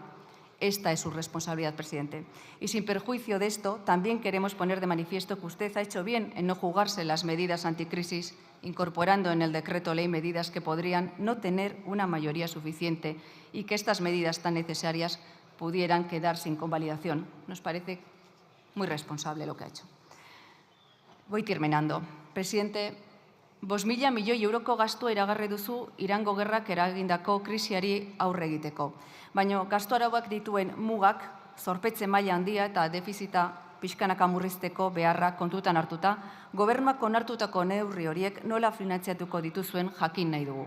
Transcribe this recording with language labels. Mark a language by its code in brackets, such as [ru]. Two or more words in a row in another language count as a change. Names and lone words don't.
[es] Esta es su responsabilidad, presidente. Y sin perjuicio de esto, también queremos poner de manifiesto que usted ha hecho bien en no jugarse las medidas anticrisis, incorporando en el decreto ley medidas que podrían no tener una mayoría suficiente y que estas medidas tan necesarias pudieran quedar sin convalidación. Nos parece muy responsable lo que ha hecho. Voy terminando. [eu] Presidente, 5.000 milioi euroko gastua iragarri duzu Irango gerrak eragindako krisiari aurre egiteko. Baina gastu arauak dituen mugak, zorpetze maila handia eta defizita pixkanaka murrizteko beharra kontutan hartuta, gobernuak onartutako neurri horiek nola finantzatuko dituzuen jakin nahi dugu.